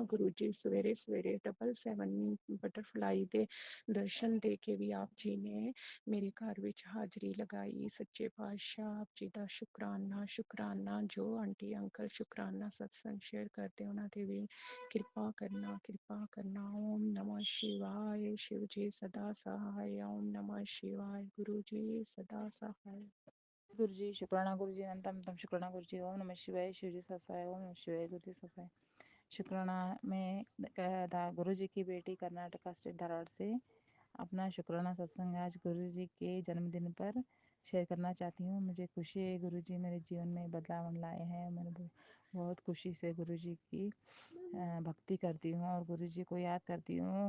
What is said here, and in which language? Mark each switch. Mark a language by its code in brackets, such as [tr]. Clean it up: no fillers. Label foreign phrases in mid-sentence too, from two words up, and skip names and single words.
[pa] ਗੁਰੂ ਜੀ ਸਵੇਰੇ ਸਵੇਰੇ 777 ਬਟਰਫਲਾਈ ਦੇ ਦਰਸ਼ਨ ਦੇ ਕੇ ਵੀ ਆਪ ਜੀ ਨੇ ਮੇਰੇ ਘਰ ਵਿੱਚ ਹਾਜ਼ਰੀ ਲਗਾਈ। ਸੱਚੇ ਪਾਤਸ਼ਾਹ ਆਪ ਜੀ ਦਾ ਸ਼ੁਕਰਾਨਾ ਸ਼ੁਕਰਾਨਾ। ਜੋ ਆਂਟੀ ਅੰਕਲ ਸ਼ੁਕਰਾਨਾ ਸਤਸੰਗ ਸ਼ੇਅਰ ਕਰਦੇ ਉਹਨਾਂ ਤੇ ਵੀ ਕਿਰਪਾ ਕਰਨਾ ਕਿਰਪਾ ਕਰਨਾ। [hi] ओम नमः शिवाय, शिव जी सदा सहाय। ओम नमः शिवाय, गुरु जी सदा सहाय। गुरु जी शुक्राना गुरु जी अनंतम तम शुक्राना गुरु जी। ओम नमः शिवाय, शिव जी ससाय। ओम नमः शिवाय, गुरु जी ससाय। शुक्राना। मैं गुरु जी की बेटी कर्नाटका स्टेट धारवाड़ से अपना शुक्राना सत्संग आज गुरु जी के जन्मदिन पर शेयर करना चाहती हूँ। मुझे खुशी है गुरु जी मेरे जीवन में बदलाव लाए हैं। मैंने बहुत खुशी से गुरु जी की भक्ति करती हूँ और गुरु जी को याद करती हूँ।